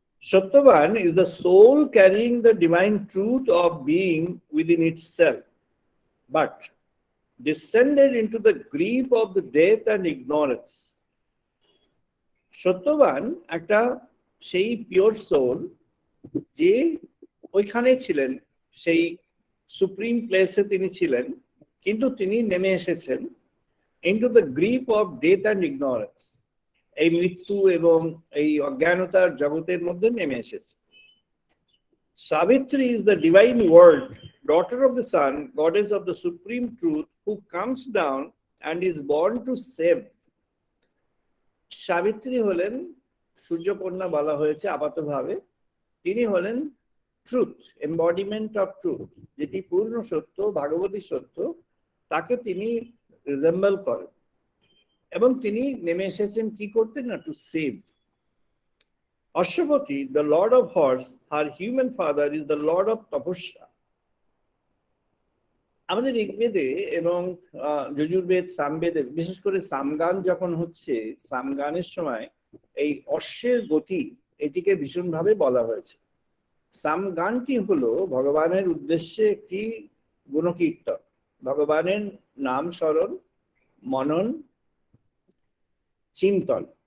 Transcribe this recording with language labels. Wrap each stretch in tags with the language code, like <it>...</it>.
<en>Sattvavan is the soul carrying the divine truth of being within itself, but descended into the grief of the death and ignorance.</en> <bn>সত্যবান একটা সেই pure soul, যে ওইখানে ছিলেন, সেই supreme প্লেসে তিনি ছিলেন, কিন্তু তিনি নেমে এসেছেন</bn> <en>into the grip of death and ignorance,</en> <bn>এই মৃত্যু এবং এই অজ্ঞানতার জগতের মধ্যে নেমে এসেছে।</bn> <en>Savitri is the divine word, daughter of the sun, goddess of the supreme truth, who comes down and is born to save.</en> <bn>Savitri হলেন সূর্যকন্যা বলা হয়েছে আপাতভাবে। তিনি হলেন ট্রুথ,</bn> <en>embodiment of truth,</en> <bn>যেটি পূর্ণ সত্য, ভাগবতী সত্য, তাকে তিনি রিজেম্বল করেন, এবং তিনি নেমে এসেছেন কি করতে না,</bn> <en>To save. Ashwapati, the lord of horse, her human father is the lord of tapasya.</en> <bn>আমাদের ঋগ্বেদে এবং যজুর্বেদ, সামবেদে, বিশেষ করে সামগান যখন হচ্ছে, সামগানের সময় এই অশ্বের গতি, এটিকে ভীষণভাবে বলা হয়েছে। সামগানটি হলো ভগবানের উদ্দেশ্যে একটি গুণকীর্তন, ভগবানের নাম স্মরণ, মনন, চিন্তন।</bn>